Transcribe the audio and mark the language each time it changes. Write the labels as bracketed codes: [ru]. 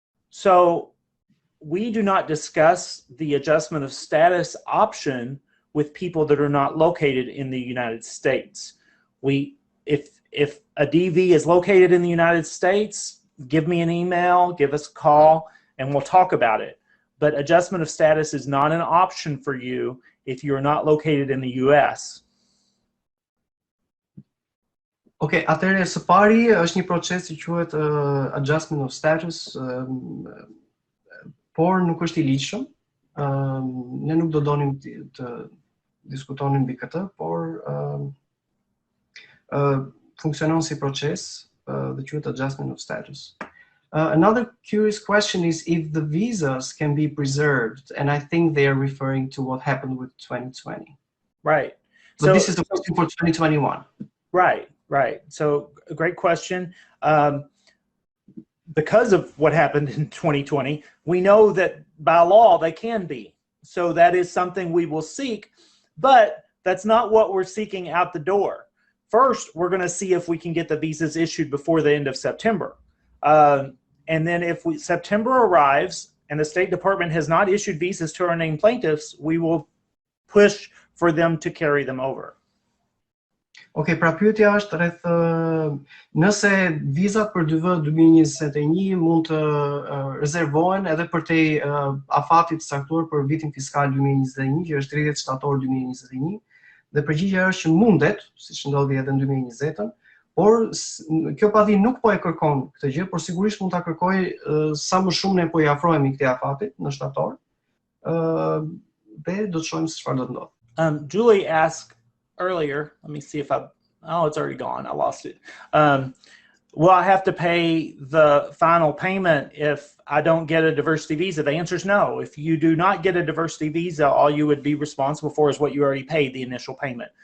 [en] So we do not discuss the adjustment of status option with people that are not located in the United States. If a DV is located in the United States, give me an email, give us a call, and we'll talk about it. But adjustment of status is not an option for you if you're not located in the US. [sq] Okay, atëherë së pari është një proces që quhet adjustment of status, por nuk është i ligjshëm. Ne nuk do donim të diskutonim mbi këtë, por funksionon si proces dhe quhet adjustment of status. [en] Another curious question is if the visas can be preserved, and I think they are referring to what happened with 2020. Right. But this is the question for 2021. Right, right. So a great question. Because of what happened in 2020, we know that by law they can be. So that is something we will seek, but that's not what we're seeking out the door. First, we're going to see if we can get the visas issued before the end of September. And then if September arrives and the State Department has not issued visas to our named plaintiffs, we will push for them to carry them over. [sq] Okay, pra pyetja është rreth nëse vizat për DV 2021 mund të rezervohen edhe për te afatit caktuar për vitin fiskal 2021, që është 30 shtator 2021, dhe përgjigjja është që mundet, siç ndodhi edhe në 2020-ën, por kjo padi nuk po e kërkon këtë gjë, por sigurisht mund ta kërkoj sa më shumë ne po i afrohemi këtij afatit në shtator. Dhe do të shohim se çfarë do të ndodhë. [en] Julie asked earlier, let me see if oh, it's already gone. I lost it. Will I have to pay the final payment if I don't get a diversity visa? The answer is no. If you do not get a diversity visa, all you would be responsible for is what you already paid, the initial payment.